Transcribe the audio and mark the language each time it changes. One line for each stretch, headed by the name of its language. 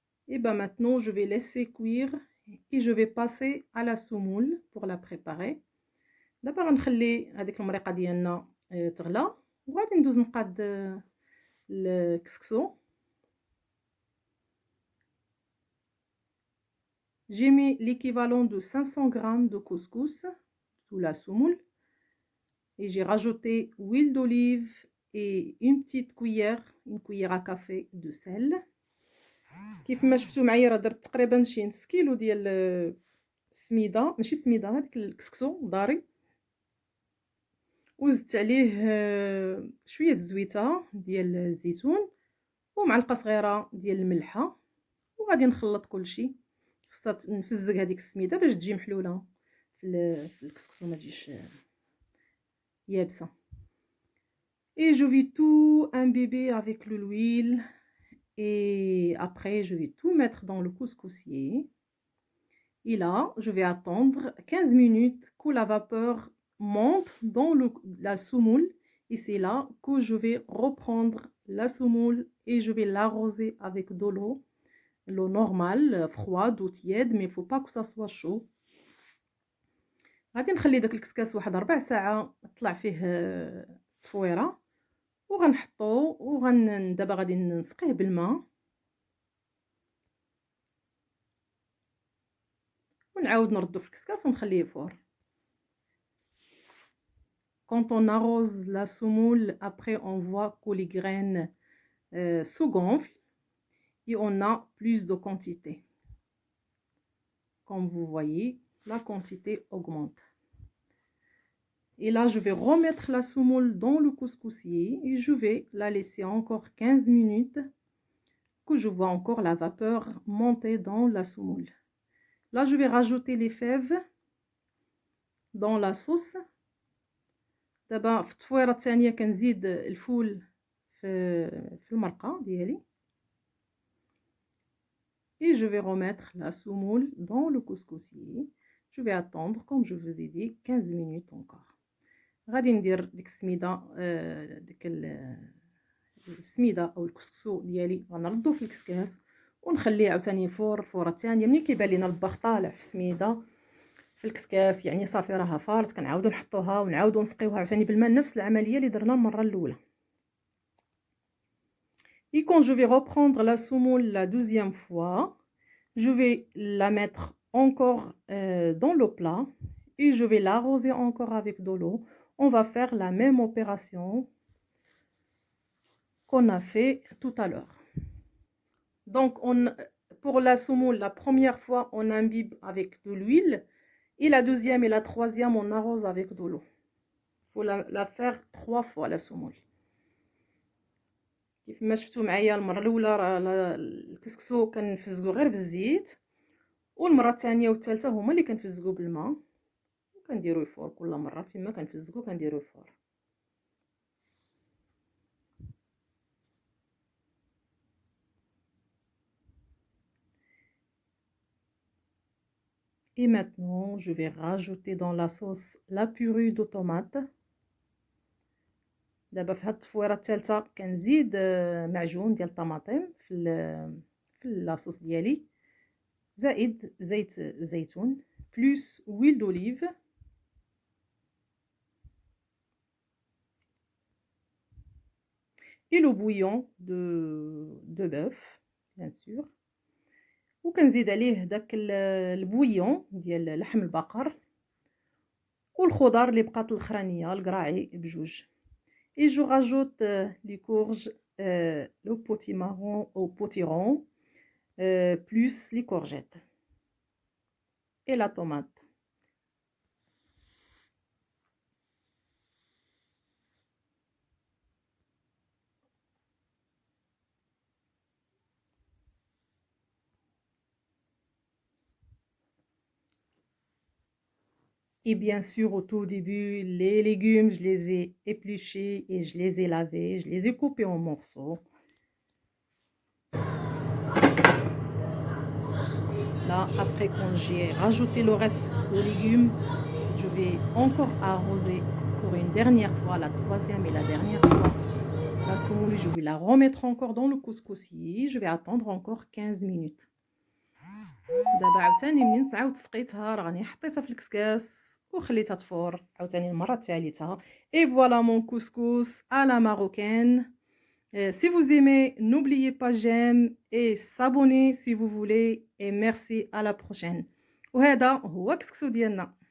French: Et ben maintenant je vais laisser cuire et je vais passer à la semoule pour la préparer.
Arabic: دابا غنخلي هذيك المريقه ديالنا تغلى وغادي ندوز نقاد الكسكسو.
French: J'ai mis l'équivalent de 500 g de couscous sous la semoule et j'ai rajouté huile d'olive et une petite cuillère, une cuillère à café de sel.
Arabic: كيف ما شفتوا معايا راه درت تقريبا شي نص كيلو ديال السميده، ماشي السميده، هذاك الكسكسو ضاري، وزدت عليه شويه الزويته ديال الزيتون ومعلقه صغيره ديال الملحه، وغادي نخلط كلشي. خصها نفزق هذيك السميده باش تجي محلوله في الكسكسو ما تجيش يابسه.
French: Et je vais tout imbiber avec l'huile et après je vais tout mettre dans le couscousier. Et là, je vais attendre 15 minutes que la vapeur monte dans la semoule. Et c'est là que je vais reprendre la semoule et je vais l'arroser avec de l'eau. L'eau normale, froide ou tiède, mais il ne faut pas que ça soit chaud.
Arabic: غادي نخلي داك الكسكاس واحد 4 ساعات طلع فيه التصفويره وغنحطو دابا غادي نسقيه بالماء ونعاود نردو في الكسكاس ونخليه يفور.
French: Quand on arrose la semoule, après on voit que les graines se gonflent et on a plus de quantité. Comme vous voyez, la quantité augmente. Et là, je vais remettre la semoule dans le couscousier et je vais la laisser encore 15 minutes que je vois encore la vapeur monter dans la semoule. Là, je vais rajouter les fèves dans la sauce.
Arabic: دابا في التفويره الثانيه كنزيد الفول في المرقه ديالي.
French: Et je vais remettre la semoule dans le couscousier. Je vais attendre, comme je vous ai dit, 15 minutes encore.
Arabic: غادي ندير ديك السميده ديك السميده او الكسكسو ديالي غنردو في الكسكاس ونخليه عاوتاني يفور الفوره الثانيه. ملي كيبان لينا الباخ طالع في السميده في الكسكاس يعني صافي راها فارت، كنعاودو نحطوها ونعاودو نسقيوها عاوتاني بالماء، نفس العمليه اللي درنا المره الاولى.
French: Et quand je vais reprendre la semoule la deuxième fois, je vais la mettre encore dans le plat et je vais l'arroser encore avec de l'eau. On va faire la même opération qu'on a fait tout à l'heure. Donc, pour la semoule, la première fois, on imbibe avec de l'huile. Et la deuxième et la troisième, on arrose avec de l'eau. Il faut la faire 3 fois, la semoule.
Arabic: كيف ما شفتوا معايا المره الاولى راه الكسكسو كنفزقو غير بالزيت، والمره الثانيه والثالثه هما اللي كنفزقو بالماء، وكنديرو الفور كل مره فيما كنفزقو كنديرو الفور.
French: Et maintenant, je vais rajouter dans la sauce la purée de tomates.
Arabic: دابا في هاد التفويره الثالثه كنزيد معجون ديال الطماطم في لاصوص ديالي، زائد زيت الزيتون بلس
French: huile d'olive et le bouillon de bœuf bien sûr،
Arabic: وكنزيد عليه داك البويون ديال لحم البقر والخضر اللي بقات الاخرانيه القراعي بجوج.
French: Et je rajoute les courges, le potimarron au potiron, plus les courgettes et la tomate. Et bien sûr, au tout début, les légumes, je les ai épluchés et je les ai lavés, je les ai coupés en morceaux. Là, après, quand j'ai rajouté le reste de légumes, je vais encore arroser pour une dernière fois, la troisième et la dernière fois. La semoule, je vais la remettre encore dans le couscoussier. Je vais attendre encore 15 minutes.
Arabic: دابا عاوتاني منين عاود سقيتها راني حطيتها في الكسكاس وخليتها تفور عاوتاني المره الثالثه.
French: Et voilà mon couscous à la marocaine. Si vous aimez, n'oubliez pas j'aime et s'abonner si vous voulez et merci à la prochaine.
Arabic: وهذا هو كسكسو ديالنا.